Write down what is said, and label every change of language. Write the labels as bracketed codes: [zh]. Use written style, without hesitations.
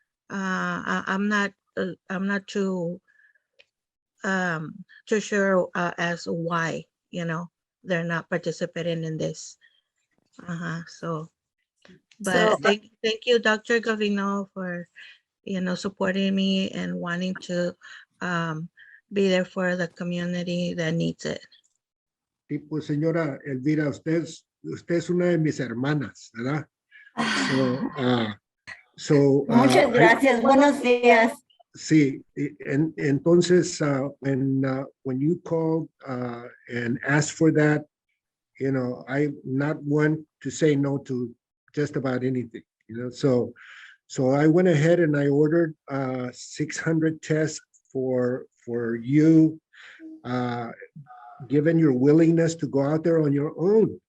[en] I'm not too sure as why, you know, they're not participating in this. So, but thank you, Dr. Gavino, for, you know, supporting me and wanting to be there for the community that needs it. [es] Sí, pues señora Elvira, usted es una de mis hermanas, ¿verdad? [en] So, [es] Muchas gracias. Buenos días. Sí, entonces, [en] when you called and asked for that, I'm not one to say no to just about anything, so I went ahead and I ordered 600 tests for you, given your willingness to go out there on your own.